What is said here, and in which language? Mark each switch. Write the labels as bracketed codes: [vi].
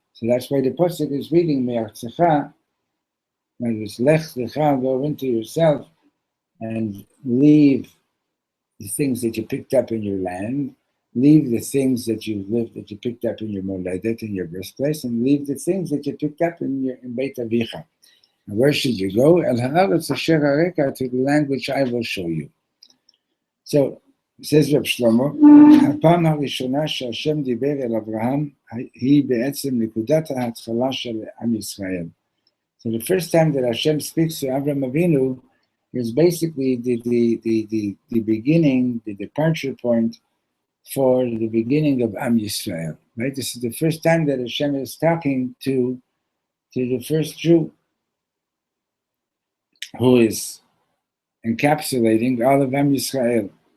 [en] So that's why the pasuk is reading mi'artzecha. And it's Lech Lecha, go into yourself and leave the things that you picked up in your land, leave the things that you've lived, that you picked up in your moledet, in your birthplace, and leave the things that you picked up in Beit Avicha. And where should you go? [he] El ha'aretz asher hareka, [en] to the land which I will show you. So, says Reb Shlomo, [he] הפעם הראשונה שהשם דיבר אל אברהם היא בעצם נקודת ההתחלה של עם ישראל. [en] So the first time that Hashem speaks to Avraham Avinu is basically the beginning, the departure point for the beginning of Am Yisrael. Right? This is the first time that Hashem is talking to the first Jew, who is encapsulating all of Am Yisrael.